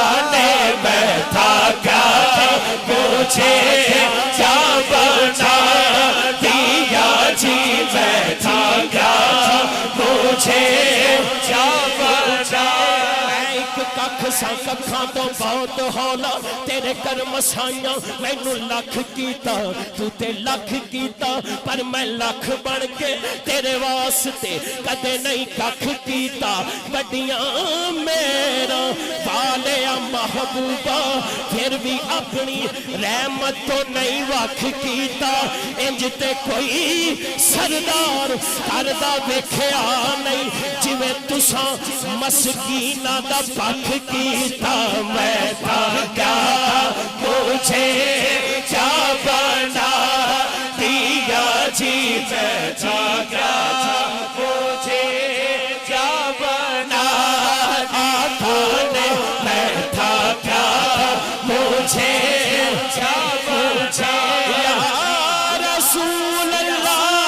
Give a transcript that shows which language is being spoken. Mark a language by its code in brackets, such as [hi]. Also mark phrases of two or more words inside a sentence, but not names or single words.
[ur] نے، میں تھا کیا مجھے کیا بنا دیا جی، میں تھا کیا مجھے کیا بنا، [pa] ایک ککھ سا ککھاں تو بہت ہولا، تیرے کرم سائیاں میں نو لکھ کیتا، تو تے لکھ کیتا، پر میں لکھ بڑھ کے تیرے واسطے کدے نہیں ککھ کیتا، بڑیاں میرا والیا محبوبہ پھر بھی اپنی رحمت تو نہیں وکھ کیتا، انج تے کوئی سردار کردہ ویکھیا نہیں، جویں تساں مسکینہ دا پکھ کیتا، [ur] میں تھا کیا مجھے کیا بنا دیا جی، میں تھا کیا مجھے کیا بنا آقا نے، میں تھا کیا مجھے کیا بنا [ar] یا رسول اللہ